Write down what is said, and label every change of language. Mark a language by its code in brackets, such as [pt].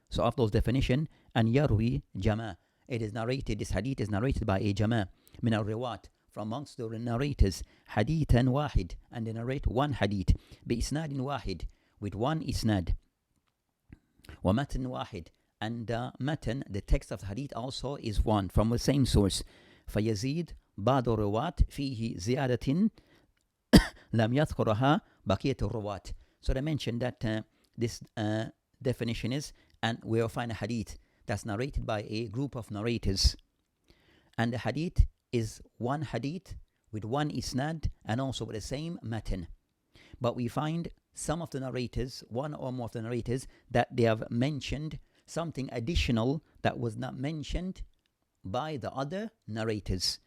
[en] So of those definition, and [ar] yarwi jama', [en] it is narrated, this hadith is narrated by a [ar] jama' min al-riwat, [en] from amongst the narrators, [ar] hadithan wahid, [en] and they narrate one hadith, [ar] bi isnadin wahid, [en] with one isnad, [ar] wa matan wahid, [en] and matan, the text of the hadith also is one from the same source. [ar] فيزيد بعض الرواة فيه زيادة لم يذكرها بقية الرواة. [en] So they mentioned that this definition is, and we will find a hadith that's narrated by a group of narrators, and the hadith is one hadith with one isnad and also with the same matan. But we find some of the narrators, one or more of the narrators, that they have mentioned something additional that was not mentioned by the other narrators.